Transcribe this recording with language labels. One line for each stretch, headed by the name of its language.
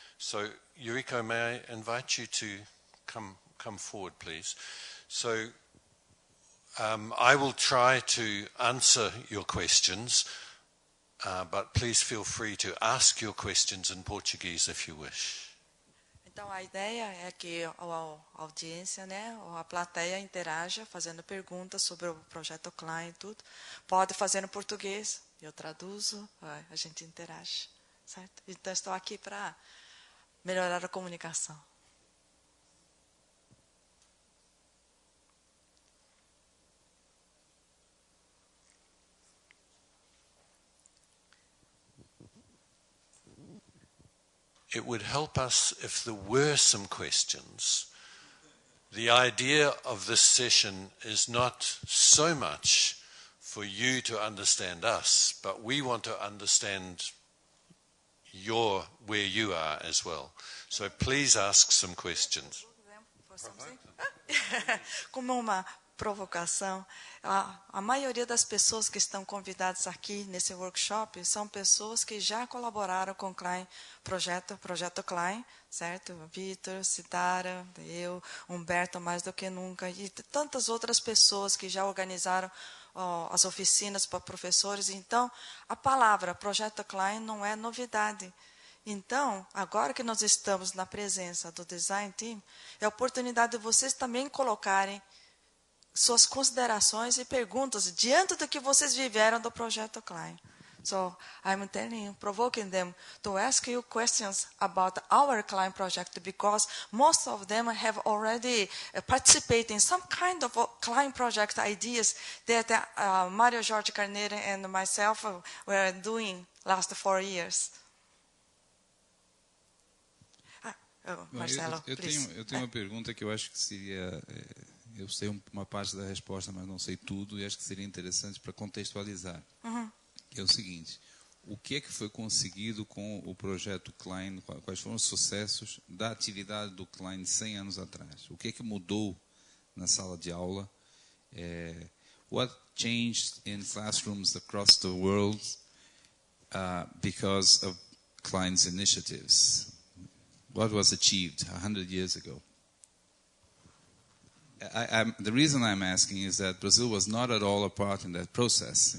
English: So, Yuriko, may I invite you to come forward, please? So, I will try to answer your questions, but please feel free to ask your questions in Portuguese if you wish.
Portuguese: Então, a ideia é que a audiência, né, ou a plateia interaja fazendo perguntas sobre o projeto Klein e tudo. Pode fazer no português, eu traduzo, a gente interage, certo? Então, estou aqui para melhorar a comunicação.
English: It would help us if there were some questions. The idea of this session is not so much for you to understand us, but we want to understand where you are as well. So please ask some questions.
Portuguese: Como uma provocação, a maioria das pessoas que estão convidadas aqui nesse workshop são pessoas que já colaboraram com o Klein projeto Klein, certo? Vitor, Citara, eu, Humberto mais do que nunca, e tantas outras pessoas que já organizaram as oficinas para professores. Então, a palavra projeto Klein não é novidade. Então, agora que nós estamos na presença do Design Team, é a oportunidade de vocês também colocarem suas considerações e perguntas diante do que vocês viveram do projeto Klein.
English: So, I'm telling you, provoking them to ask you questions about our Klein project, because most of them have already participated in some kind of Klein project ideas that Mario Jorge Carneiro and myself were doing last 4 years.
Portuguese: Marcelo, eu tenho uma pergunta que eu acho que seria... Eu sei uma parte da resposta, mas não sei tudo, e acho que seria interessante para contextualizar. É o seguinte, o que é que foi conseguido com o projeto Klein, quais foram os sucessos da atividade do Klein 100 anos atrás? O que é que mudou na sala de aula?
English: What changed in classrooms across the world because of Klein's initiatives? What was achieved 100 years ago? The reason I'm asking is that Brazil was not at all a part in that process.